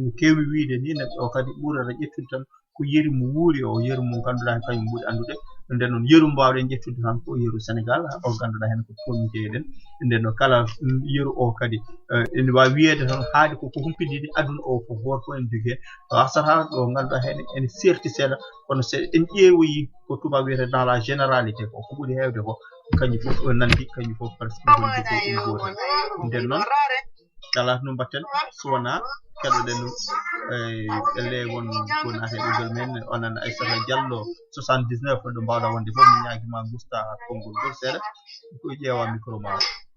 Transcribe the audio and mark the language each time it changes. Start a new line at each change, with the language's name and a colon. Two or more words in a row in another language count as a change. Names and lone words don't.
Fula: no keewi wiide ni neɗɗo o kadi ɓurata ƴettude tan ko yeru mo wuuri o yeru mo ngannduɗaa kañum ɓuri anndude nden noon yeru mbawɗen ƴettude tan ko yeru Sénégal o ngannduɗaa heen ko toon jeeɗen nden noon kala yeru o kadi ene waawi wiyeede tan haade koko humpidini aduna o ko gooto fof en jogii heen wasata ɗo ngannduɗaa heen ene seerti seeɗa kono so en ƴeewoyi ko tubaab wiyete
French: dans la généralité
Fula: ko ɓuri heewde ko kañum fof nanndi kañum fof presque gotel nden noon kala no mbatten so wonaa keɗoɗen elle won ko naate ɓoggol men onon Aissata Diallo 79 ɗo mbawɗa wonde fof mi ñaagima gusta konngol ngol seeɗa ko ƴeewa micro ma o